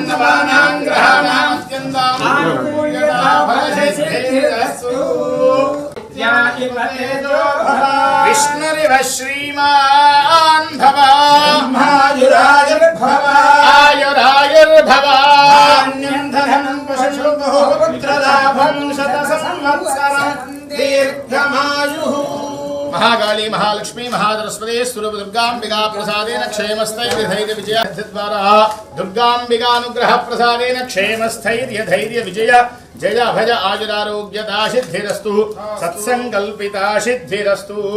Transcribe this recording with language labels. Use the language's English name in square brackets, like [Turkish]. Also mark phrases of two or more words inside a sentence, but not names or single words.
[Sanskrit] నవానాం గ్రహాణాం అత్యంతాం అనుకూల్యతా ఫలసిద్ధిరస్తు త్యాగిపతేదో భవ విష్ణురివ శ్రీమాన్ భవ ఆయురాయుర్భవ ఆయురాయుర్భవ ధాన్యం ధనం పశు పుత్రలాభం శత సంవత్సరం దీర్ఘమాయుః. महाकाली महालक्ष्मी महासरस्वती सुरभदुर्गाम्बिका प्रसादेन क्षेमस्थैर्यधैर्य विजयद्वारा दुर्गाम्बिकानुग्रह प्रसादेन क्षेमस्थैर्य धैर्य विजय जय भज आयुरारोग्यता सिद्धिरस्तु सत्संकल्पिता सिद्धिरस्तु.